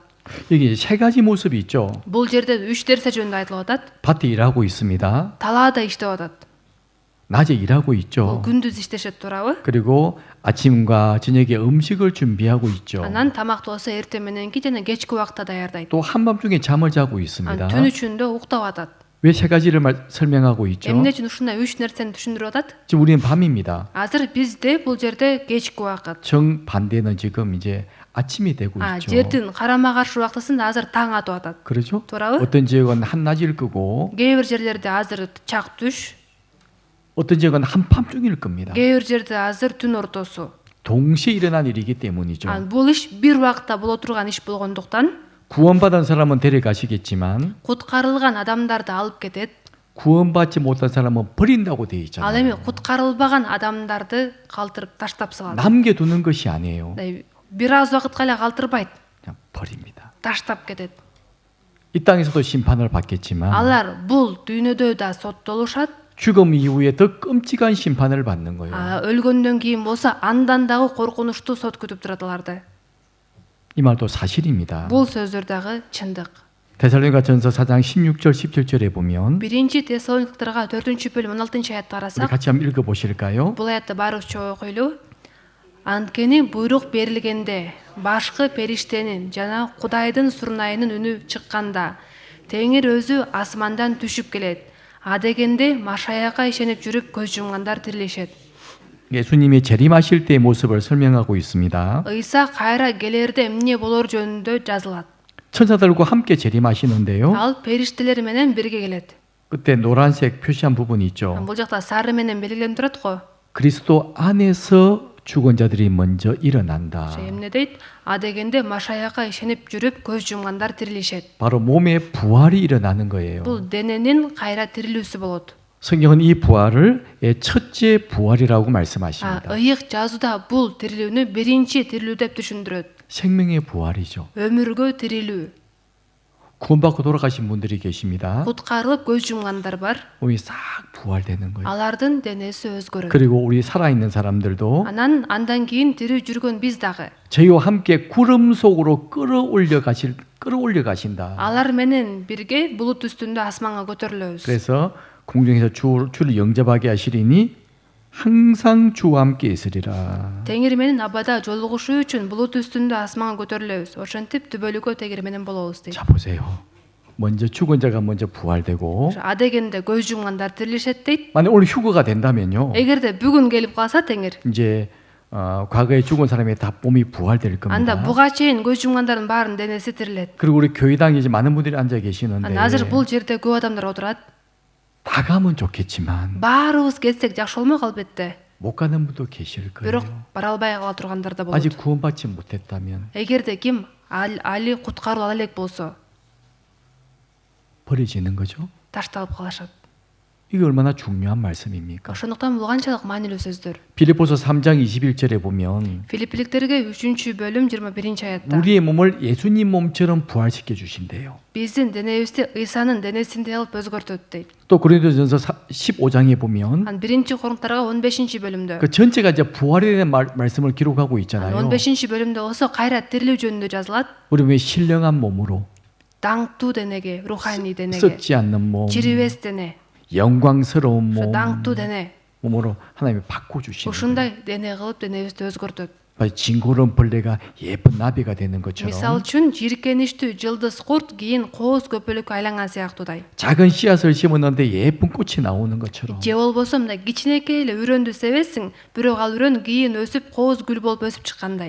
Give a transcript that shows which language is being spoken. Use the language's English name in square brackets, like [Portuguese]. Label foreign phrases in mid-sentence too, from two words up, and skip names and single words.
[Korean] 여기 세 가지 모습이 있죠. [Kyrgyz] Бул жерде 3 нерсе жөнүндө айтылып атат. [Korean] 밭에 일하고 있습니다. [Kyrgyz] Талаада иштеп атат. [Korean] 낮에 일하고 있죠. [Kyrgyz] күндүз иштешет туурабы? [Korean] 그리고 아침과 저녁에 음식을 준비하고 있죠. [Kyrgyz] Анан тамакты болсо эртең мененки жана кечки убакта даярдайт. [Korean] 또 한밤중에 잠을 자고 있습니다. [Kyrgyz] түн ичинде уктап атат. [Korean] 왜 세 가지를 설명하고 있죠? [Kyrgyz] Эмне үчүн ушундай 3 нерсени түшүндүрүп атат? [Korean] 지금 우리는 밤입니다. [Kyrgyz] Азыр бизде бул жерде кечки убакыт. [Korean] 정반대는 지금 이제 아침이 되고 있죠. [Kyrgyz] жердин карама каршы убактысында азыр таң атып атат. [Korean] 그렇죠? [Kyrgyz] туурабы? [Korean] 어떤 지역은 한낮일 거고 [Kyrgyz] Кээ бир жерлерде азыр чак түш, [Korean] 어떤 지역은 한밤중일 겁니다. [Kyrgyz] кээ бир жерде азыр түн ортосу. [Korean] 동시에 일어난 일이기 때문이죠. [Kyrgyz] Бул иш бир убакта боло турган иш болгондуктан [Korean] 구원받은 사람은 데려가시겠지만 [Kyrgyz] куткарылган адамдарды алып кетет. [Korean] 구원받지 못한 사람은 버린다고 되어 [Kyrgyz] Ал эми [Korean] 있잖아요. [Kyrgyz] куткарылбаган адамдарды калтырып таштап салат. [Korean] 남겨두는 것이 아니에요. [Kyrgyz] Бир аз убакытка эле калтырбайт, [Korean] 그냥 버립니다. [Kyrgyz] таштап кетет. [Korean] 이 땅에서도 심판을 받겠지만 [Kyrgyz] Алар бул дүйнөдө да соттолушат, [Korean] 죽음 이후에 더 끔찍한 심판을 받는 거예요. [Kyrgyz] өлгөндөн кийин болсо андан дагы коркунучтуу сот күтүп турат аларды. [Korean] 이 말도 사실입니다. [Kyrgyz] Бул сөздөр дагы чындык. [Korean] 데살로니가전서 4장 16절 17절에 보면 [Kyrgyz] Биринчи Тессалониктарга 4-бөлүм 16-аятты [Korean] 우리 [Kyrgyz] карасак, [Korean] 같이 한번 읽어 보실까요? [Kyrgyz] бул аятты баарыбызча окуйлу. Анткени буйрук берилгенде башкы периштенин жана Кудайдын сурнайынын үнү чыкканда Теңир өзү асмандан түшүп келет. Адегенде Машаяка ишенип жүрүп көз жумгандар тирилишет. [Korean] 예수님이 재림하실 때의 모습을 설명하고 있습니다. [Kyrgyz] Ыйса кайра келерде эмне болор жөнүндө жазылат. [Korean] 천사들과 함께 재림하시는데요. [Kyrgyz] Ал периштелер менен бирге келет. [Korean] 그때 노란색 표시한 부분이 있죠. [Kyrgyz] Бул жакта сары менен белгиленип турат го. [Korean] 그리스도 안에서 죽은 자들이 먼저 일어난다. [Kyrgyz] Эмне дейт? Адегенде Машаяка ишенип жүрүп көз жумгандар тирилишет. [Korean] 바로 몸의 부활이 일어나는 거예요. [Kyrgyz] Бул дененин кайра тирилүүсү болот. [Korean] 성경은 이 부활을 첫째 부활이라고 말씀하십니다. [Kyrgyz] Ыйык жазууда бул тирилүүнү биринчи тирилүү деп түшүндүрөт. [Korean] 생명의 부활이죠. [Kyrgyz] Өмүргө тирилүү. [Korean] 구원받고 돌아가신 분들이 계십니다. [Kyrgyz] Куткарылып көз жумгандар бар. [Korean] 몸이 싹 부활되는 거예요. [Kyrgyz] Алардын денеси өзгөрөт. [Korean] 그리고 우리 살아있는 사람들도 [Kyrgyz] Андан кийин тирүү жүргөн биз дагы. [Korean] 저희와 함께 구름 속으로 끌어올려 가신다. [Kyrgyz] Алар менен бирге булут үстүндө асманга көтөрүлөбүз. [Korean] 그래서 공중에서 주를 영접하게 하시리니 항상 주와 함께 있으리라. [Kyrgyz] Теңир менен абада жолугушуу үчүн булут үстүндө асманга көтөрүлөбүз. Ошентип түбөлүккө Теңир менен болобуз дейт. [Korean] 자 보세요. 먼저 죽은 자가 먼저 부활되고 [Kyrgyz] Адегенде көз жумгандар тирилишет дейт. [Korean] 만약 오늘 휴거가 된다면요. [Kyrgyz] Эгерде бүгүн келип калса Теңир, [Korean] 이제 과거에 죽은 사람의 다 몸이 부활될 [Kyrgyz] анда [Korean] 겁니다. [Kyrgyz] буга чейин көз жумгандардын баарынын денеси тирилет. [Korean] 그리고 우리 교회당에 이제 많은 분들이 앉아 계시는데 [Kyrgyz] Азыр бул жерде көп адамдар отурат. [Korean] 다 가면 좋겠지만 [Kyrgyz] Баарыбыз кетсек жакшы болмок албетте. [Korean] 못 가는 분도 계실 [Kyrgyz] Бирок [Korean] 거예요. [Kyrgyz] бара албай кала тургандар да болот. [Korean] 아직 구원받지 못했다면 [Kyrgyz] Эгерде ким али куткарыла элек болсо, [Korean] 버려지는 거죠. [Kyrgyz] ташталып калышат. [Korean] 이게 얼마나 중요한 말씀입니까? [Kyrgyz] Ошондуктан бул канчалык маанилүү сөздөр. [Korean] 빌립보서 3장 21절에 보면 [Kyrgyz] Филиппиликтерге 3-бөлүм 21-аятта [Korean] 우리의 몸을 예수님 몸처럼 부활시켜 주신대요. [Kyrgyz] биздин денебизди Ыйсанын денесиндей кылып өзгөртөт дейт. [Korean] 또 고린도전서 15장에 보면 [Kyrgyz] Ан 1-Коринтарга 15-бөлүмдө. [Korean] 그 전체가 이제 부활에 대한 말씀을 기록하고 있잖아요. [Kyrgyz] 15-бөлүмдө болсо кайра тирилүү жөнүндө жазылат. [Korean] 우리 왜 신령한 몸으로 [Kyrgyz] Даңктуу денеге, руханий денеге, [Korean] 썩지 않는 몸, [Kyrgyz] жирибес дене, [Korean] 영광스러운 [Kyrgyz] ошо [Korean] 몸, [Kyrgyz] даңктуу дене. [Korean] 몸으로 하나님이 바꿔 주시는 거예요. [Kyrgyz] Ушундай дене кылып денебизди өзгөртөт. [Korean] 징그러운 벌레가 예쁜 나비가 되는 [Kyrgyz] Мисал [Korean] 것처럼 [Kyrgyz] үчүн жийиркеничтүү жылдыз курт кийин кооз көпөлүккө айланган сыяктуудай. [Korean] 작은 씨앗을 심었는데 예쁜 꽃이 나오는 것처럼 [Kyrgyz] Же болбосо мындай кичинекей эле үрөндү себесиң, бирок ал үрөн кийин өсүп кооз гүл болуп өсүп чыккандай.